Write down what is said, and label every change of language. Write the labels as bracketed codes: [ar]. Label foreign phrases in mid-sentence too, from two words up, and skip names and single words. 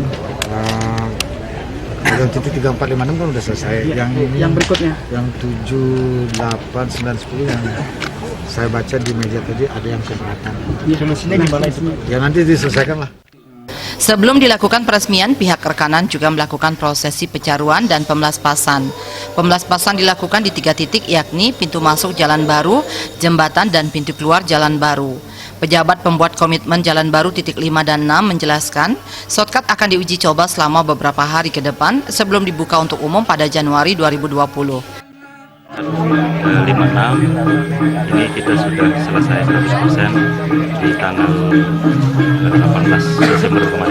[id] Yang titik 3, 4, 5, 6 kan udah selesai. Yang berikutnya? Yang 7, 8, 9, 10 yang saya baca di media tadi ada yang keberatan. Ya, solusinya gimana itu? Ya nanti diselesaikan lah. Sebelum dilakukan peresmian, pihak rekanan juga melakukan prosesi pecaruan dan pemelaspasan. Pemelaspasan dilakukan di 3 titik, yakni pintu masuk Jalan Baru, jembatan, dan pintu keluar Jalan Baru. Pejabat pembuat komitmen Jalan Baru titik 5 dan 6 menjelaskan, shortcut akan diuji coba selama beberapa hari ke depan sebelum dibuka untuk umum pada Januari 2020. 56 ini kita sudah selesai 100% di tanggal 18 Desember kemarin.